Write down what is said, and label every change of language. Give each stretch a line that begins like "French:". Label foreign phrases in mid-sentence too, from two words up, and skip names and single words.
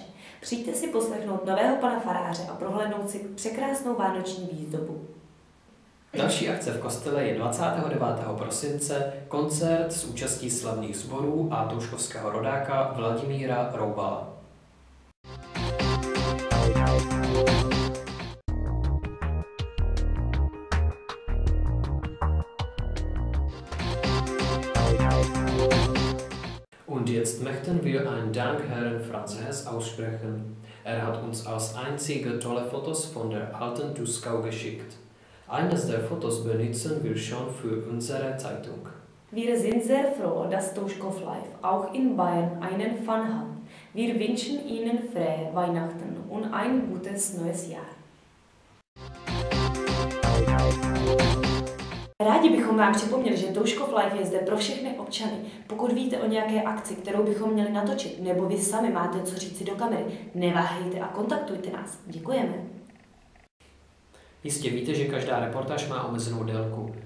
Czech: Přijďte si poslechnout nového pana faráře a prohlédnout si překrásnou vánoční výzdobu. Další akce v kostele je 29. prosince koncert s účastí slavných sborů a touškovského rodáka Vladimíra Roubala.
German: Und jetzt möchten wir einen Dank Herrn Franzes aussprechen. Er hat uns als einzige tolle Fotos von der alten Tuskau geschickt. Eines der Fotos benutzen wir schon für unsere Zeitung. Wir sind sehr froh, dass Touschkow Live auch in Bayern einen Fan hat. Wir wünschen Ihnen frohe Weihnachten und ein gutes neues Jahr.
Czech: Rádi bychom vám připomněli, že Touškov Live je zde pro všechny občany. Pokud víte o nějaké akci, kterou bychom měli natočit, nebo vy sami máte co říci do kamery, neváhejte a kontaktujte nás. Děkujeme. Jistě víte, že každá reportáž má omezenou délku.